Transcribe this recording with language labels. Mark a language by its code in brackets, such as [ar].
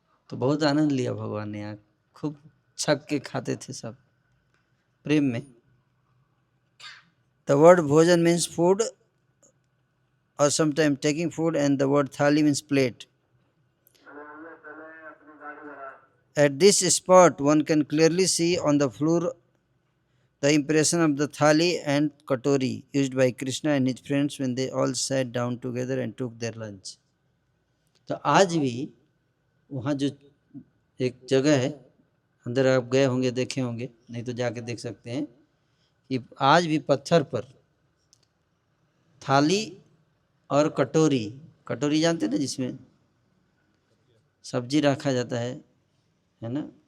[hi] तो बहुत आनंद लिया भगवान ने, यहाँ खूब छक के खाते थे सब प्रेम में। [en] The word bhojan means food और sometime taking food, and the word thali means plate. At this spot, one can clearly see on the floor the impression of the thali and katori used by Krishna and his friends when they all sat down together and took their lunch. [hi] तो आज भी वहाँ जो एक जगह है, अंदर आप गए होंगे, देखे होंगे, नहीं तो जाके देख सकते हैं कि आज भी पत्थर पर थाली और कटोरी, कटोरी जानते हैं ना, जिसमें सब्जी रखा जाता है ना।